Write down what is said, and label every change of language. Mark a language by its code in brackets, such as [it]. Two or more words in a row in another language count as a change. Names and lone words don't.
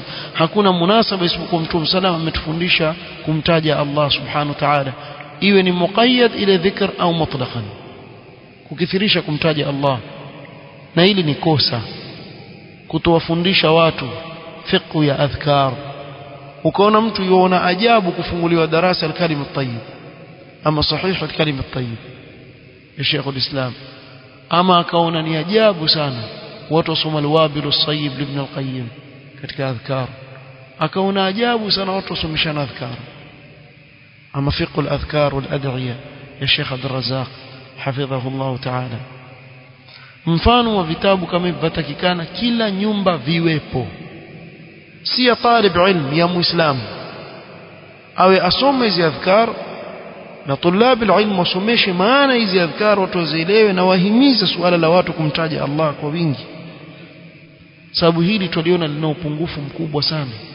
[sw] Hakuna munasaba isipokuwa Mtume sallam ametufundisha kumtaja Allah [ar] سبحانه وتعالى, [sw] iwe ni muqayyad ile dhikr au mutlaqan, kukithirisha kumtaja Allah. Na hili ni kosa kutowafundisha watu fiqh ya adhkar. Ukaona mtu yuona ajabu kufunguliwa darasa al-kalim at-tayyib ama sahih al-kalim at-tayyib ya Sheikh al-Islam, ama akaona ni ajabu sana watu wasoma al-wabil as-sayyib ibn al-Qayyim katika adhkar, akaona ajabu sana watu wasomeshana adhkar, ama fiqh al-adhkar wal-ad'iya ya Sheikh Abdul Razzaq [ar] حفظه الله تعالى. [sw] Mfano wa vitabu kama hivi vatakikana kila nyumba viwepo, si ya [ar] طالب علم, [sw] ya muislamu awe asome hizi adhkar, na [ar] طلاب علم [sw] wasomeshe maana hizi adhkar watu wazielewe, na wahimize suala la watu kumtaja Allah kwa wingi, sababu hili tuliona lina upungufu mkubwa sana.